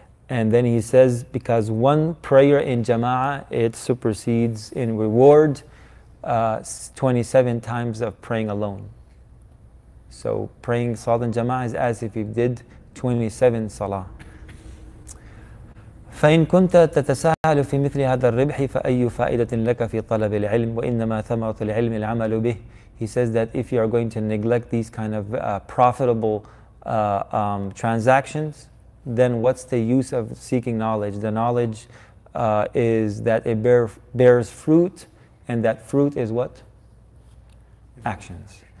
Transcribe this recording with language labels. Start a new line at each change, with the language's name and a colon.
English: And then he says, because one prayer in jama'ah, it supersedes in reward 27 times of praying alone. So praying salat in jama'ah is as if you did 27 salah.
Arabic: فإن كنت تتساهل في مثل هذا الربح فأي فائدة لك في طلب العلم وإنما ثمرة العلم العمل به.
English: He says that if you are going to neglect these kind of profitable transactions, then what's the use of seeking knowledge? The knowledge is that it bears fruit, and that fruit is what? Actions.